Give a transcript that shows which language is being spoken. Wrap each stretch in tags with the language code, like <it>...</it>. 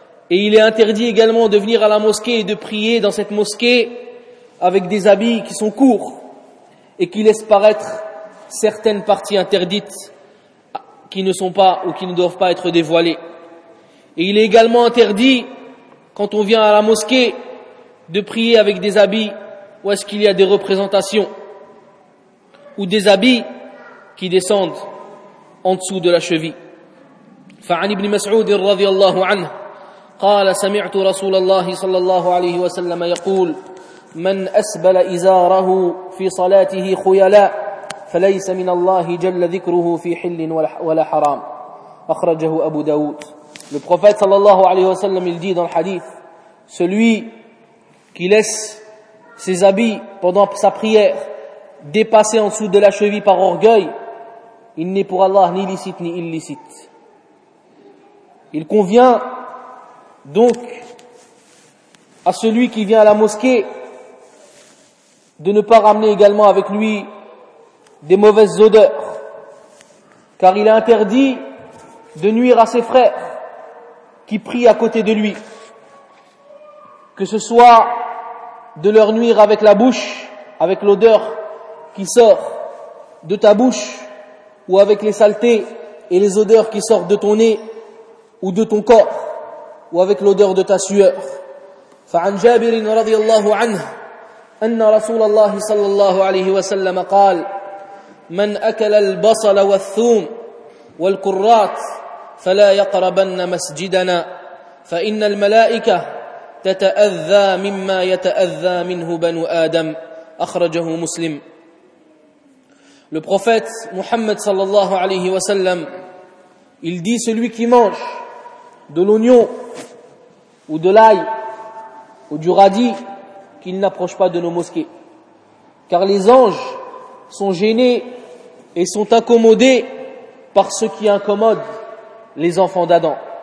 <fr>Et il est interdit également de venir à la mosquée et de prier dans cette mosquée avec des habits qui sont courts et qui laissent paraître certaines parties interdites qui ne sont pas ou qui ne doivent pas être dévoilées. Et il est également interdit, quand on vient à la mosquée, de prier avec des habits où est-ce qu'il y a des représentations, ou des habits qui descendent en dessous de la cheville.</fr> <ar>فعن ابن مسعود رضي الله عنه قال سمعت رسول الله صلى الله عليه وسلم يقول من أسبل إزاره في صلاته خيلاء فليس من الله جل ذكره في حل ولا حرام أخرجه أبو داود.</ar> <fr>Le prophète صلى الله عليه وسلم il dit dans le hadith, celui qui laisse ses habits pendant sa prière dépasser en dessous de la cheville par orgueil, il n'est pour Allah ni licite ni illicite. Il convient donc à celui qui vient à la mosquée de ne pas ramener également avec lui des mauvaises odeurs, car il est interdit de nuire à ses frères qui prient à côté de lui, que ce soit de leur nuire avec la bouche, avec l'odeur qui sort de ta bouche, ou avec les saletés et les odeurs qui sortent de ton nez, ou de ton corps, ou avec l'odeur de ta sueur.</fr> <ar>فعن جابر رضي الله عنه أن رسول الله صلى الله عليه وسلم قال من أكل البصل والثوم والكرات فلا يقربن مسجدنا فإن الملائكة تتأذى مما يتأذى منه بنو آدم أخرجه مسلم.</ar> <fr>Le prophète محمد صلى الله عليه وسلم il dit celui qui mange de l'oignon ou de l'ail ou du radis, qu'il n'approche pas de nos mosquées. Car les anges sont gênés et sont incommodés par ce qui incommode les enfants d'Adam.</fr>